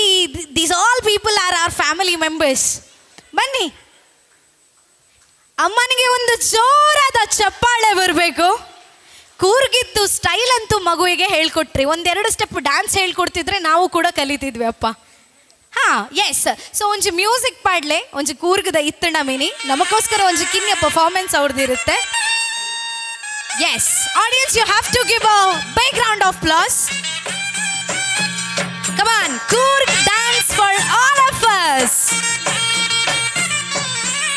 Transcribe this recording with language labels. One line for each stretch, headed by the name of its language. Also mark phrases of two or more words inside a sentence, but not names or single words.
English: these all people are our family members.
Kannada: ಬನ್ನಿ, ಅಮ್ಮನಿಗೆ ಒಂದು ಜೋರಾದ ಚಪ್ಪಾಳೆ ಬರಬೇಕು. ಕೂರ್ಗಿದ್ದು ಸ್ಟೈಲ್ ಅಂತೂ ಮಗುವಿಗೆ ಹೇಳ್ಕೊಟ್ರಿ. ಒಂದೆರಡು ಸ್ಟೆಪ್ ಡ್ಯಾನ್ಸ್ ಹೇಳ್ಕೊಡ್ತಿದ್ರೆ ನಾವು ಕೂಡ ಕಲಿತಿದ್ವಿ ಅಪ್ಪ. ಹಾಂ, ಎಸ್.
Tulu: ಸೊ ಒಂಜಿ ಮ್ಯೂಸಿಕ್ ಪಾಡ್ಲೆ, ಒಂಜಿ ಕೂರ್ಗದ ಇತ್ತಣ ಮೀನಿ ನಮಗೋಸ್ಕರ ಒಂಜಿ ಕಿನ್ಯ ಪರ್ಫಾರ್ಮೆನ್ಸ್ ಅವ್ರದ್ದಿರುತ್ತೆ.
English: yes audience, you have to give a big round of applause. come on, Coorg dance for all of us.